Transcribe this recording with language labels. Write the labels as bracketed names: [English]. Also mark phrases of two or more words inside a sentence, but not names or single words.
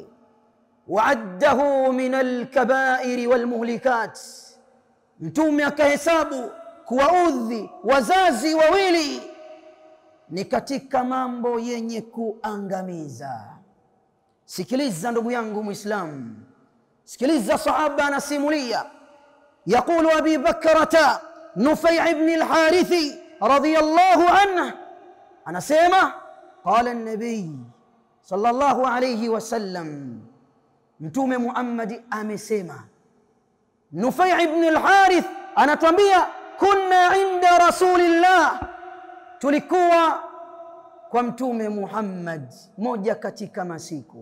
[Arabic] وعده من الكبائر والمهلكات, [Swahili] Mtume akahesabu kuwaudhi wazazi wawili ni katika mambo yenye kuangamiza. Sikiliza ndugu yangu Muislamu, sikiliza sahaba anasimulia. [Arabic] يقول أبي بكرة نفيع بن الحارث رضي الله عنه, anasema قال النبي صلى الله عليه وسلم, [Swahili] Mtume Muhammad amesema. Nufay' ibn al-Harith anatuambia [Arabic] كنا عند رسول الله, [Swahili] tulikuwa kwa Mtume Muhammad moja katika masiku.